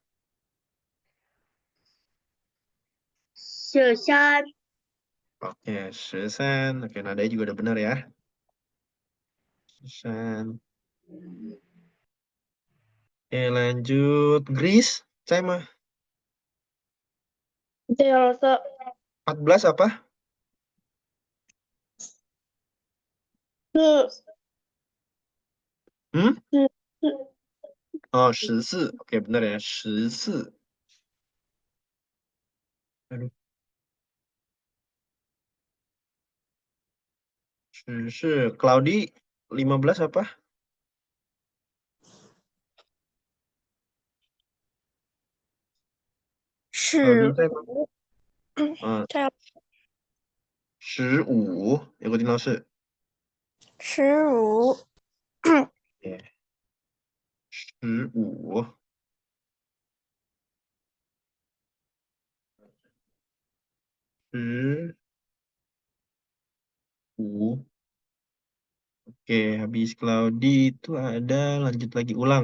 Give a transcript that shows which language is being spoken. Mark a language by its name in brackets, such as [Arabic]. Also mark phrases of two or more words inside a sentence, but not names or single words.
[Indonesian] 13， Oke, 13. Oke, nadanya juga udah benar ya. 13. Oke, lanjut. Grace, saya mah. [Chinese] 加油，老师！ [Indonesian] 14 apa? 4， Hmm? 4， Oh, 14. Oke, benar ya. 14. Aduh. 14. Claudi, 15 apa? [Chinese] 是 [Indonesian] Claudi, saya mah. Ah, [Chinese] 这样， [Indonesian] 15. Ikutin langsung. 15， Oke. 15. 15. Oke, habis Claudi itu ada lanjut lagi ulang.